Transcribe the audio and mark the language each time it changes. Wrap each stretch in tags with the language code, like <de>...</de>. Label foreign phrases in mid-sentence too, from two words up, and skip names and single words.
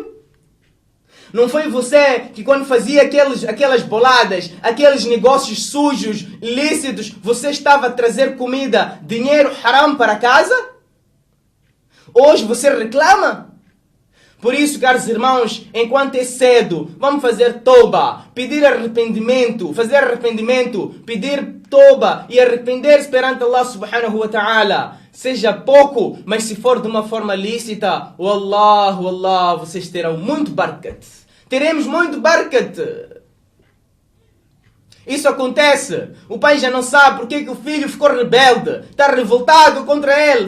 <pt>Não foi você que quando fazia aquelas boladas, aqueles negócios sujos, ilícitos, você estava a trazer comida, dinheiro haram para casa? Hoje você reclama? Por isso, caros irmãos, enquanto é cedo, vamos fazer toba, pedir arrependimento, fazer arrependimento, pedir toba e arrepender-se perante Allah</pt> <ar>سبحانه وتعالى.</ar> <pt>Seja pouco, mas se for de uma forma lícita, wallah, vocês terão muito barakat. Teremos muito barakat. Isso acontece. O pai já não sabe porque que o filho ficou rebelde, está revoltado contra ele.</pt>